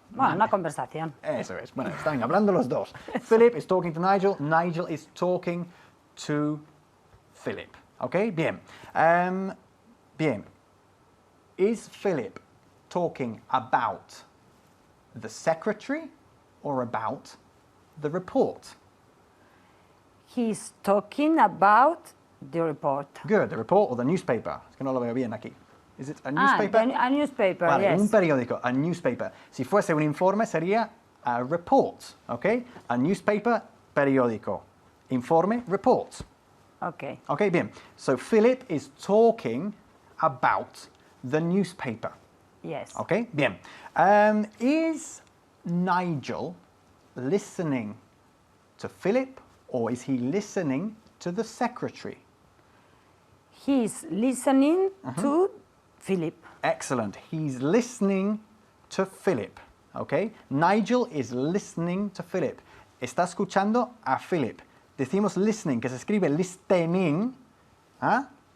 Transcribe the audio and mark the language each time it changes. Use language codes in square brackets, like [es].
[es] Bueno, una conversación. Eso es. Bueno, están hablando los dos. [en] Philip is talking to Nigel. Nigel is talking to Philip. Okay, [es] bien. Bien. [en] Is Philip talking about the secretary or about the report? He's talking about the report. Good, the report or the newspaper. [es] Es que no lo veo bien aquí. [en] Is it a newspaper? A newspaper, [es] Vale, [en] yes. [es] un periódico, [en] a newspaper. [es] Si fuese un informe sería [en] a report, [es] ¿ok? [en] A newspaper, [es] periódico. Informe, [en] report. Okay. [es] Ok, bien. [en] So Philip is talking about the newspaper. Yes. [es] Ok, bien. [en] Is Nigel listening to Philip or is he listening to the secretary? He's listening to Philip. Excellent. He's listening to Philip. Okay? Nigel is listening to Philip. [es] Está escuchando a Philip. Decimos listening, que se escribe listening, ¿ah?